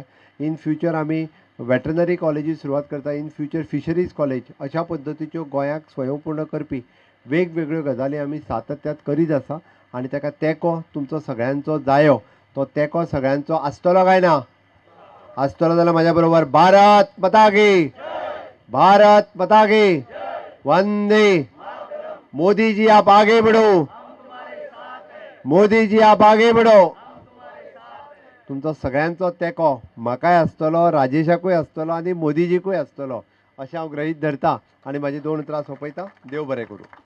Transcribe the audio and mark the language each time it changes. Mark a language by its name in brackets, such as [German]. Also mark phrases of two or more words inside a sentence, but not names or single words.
[English] in future [Konkani] आमी [English] veterinary college [Konkani] सुरवात करता, [English] in future fisheries college [Konkani] अशा पद्दतीच्यो गोंयाक स्वयंपूर्ण करपी वेगवेगळ्यो गजाली आमी सातत्यात करीत आसा आनी ताका तेंको तुमचो सगळ्यांचो जायो. तो तेंको सगळ्यांचो आसतलो काय ना? आसतलो जाल्यार म्हाज्या बरोबर [Hindi] भारत माता की, भारत माता की, वंदे मोदी जी आप आगे बढ़ो, मोदी जी आप आगे बढ़ो. [Konkani] तुमचो सगळ्यांचो तेंको म्हाकाय आसतलो, राजेशाकूय आसतलो आनी मोदीजीकूय आसतलो अशें हांव गृहीत धरता आनी म्हाजी 2 उतरां सोंपयता. देव बरें करूं.